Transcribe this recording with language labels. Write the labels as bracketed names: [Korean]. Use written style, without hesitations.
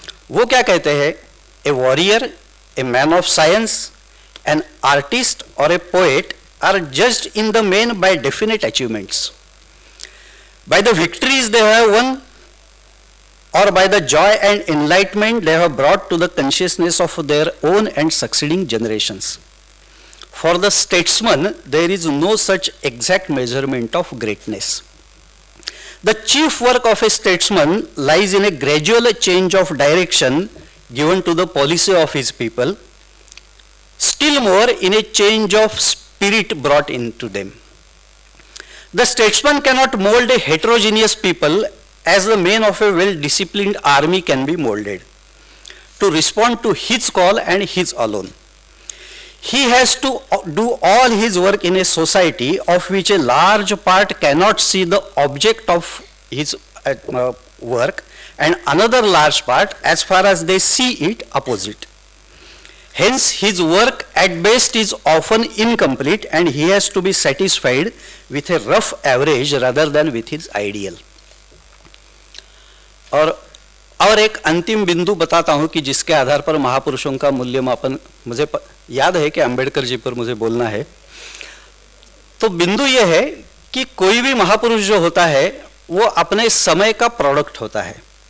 [English] वो क्या कहते हैं, a warrior, a man of science, an artist और a poet are judged in the main by definite achievements, by the victories they have won, or by the joy and enlightenment they have brought to the consciousness of their own and succeeding generations. For the statesman, there is no such exact measurement of greatness. The chief work of a statesman lies in a gradual change of direction given to the policy of his people, still more in a change of spirit brought into them. The statesman cannot mold a heterogeneous people as the men of a well-disciplined army can be molded to respond to his call and his alone. He has to do all his work in a society of which a large part cannot see the object of his work, and another large part, as far as they see it, opposite. Hence, his work at best is often incomplete, and he has to be satisfied with a rough average rather than with his ideal. [Hindi] और एक अंतिम बिंदु बताता हूं कि जिसके आधार पर महापुरुषों का मूल्यमापन, मुझे याद है कि अंबेडकर जी पर मुझे बोलना है। तो बिंदु यह है कि कोई भी महापुरुष जो होता है वो अपने समय का प्रोडक्ट होता है।